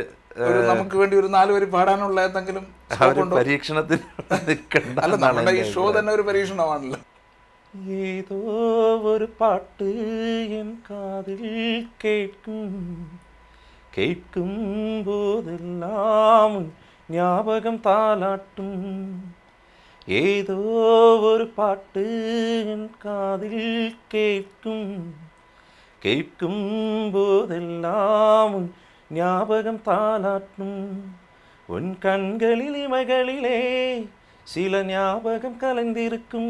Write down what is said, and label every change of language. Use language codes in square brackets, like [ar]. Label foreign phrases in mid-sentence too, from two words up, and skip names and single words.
[ml] നമുക്ക് വേണ്ടി ഒരു 4 വരി പാടാനുള്ള എന്തെങ്കിലും പരീക്ഷണത്തിന് ഈ ഷോ തന്നെ ഒരു പരീക്ഷണമാണല്ലോ. [ta] ஏதோ ஒரு பாட்டு என் காதில் கேட்கும் போதெல்லாம் ஞாபகம் தாலாட்டும். ஏதோ ஒரு பாட்டு என் காதில் கேட்கும் போதெல்லாம் ஞாபகம் தாலாட்டும். உன் கண்களில் இமைகளிலே சில ஞாபகம் கலந்திருக்கும்.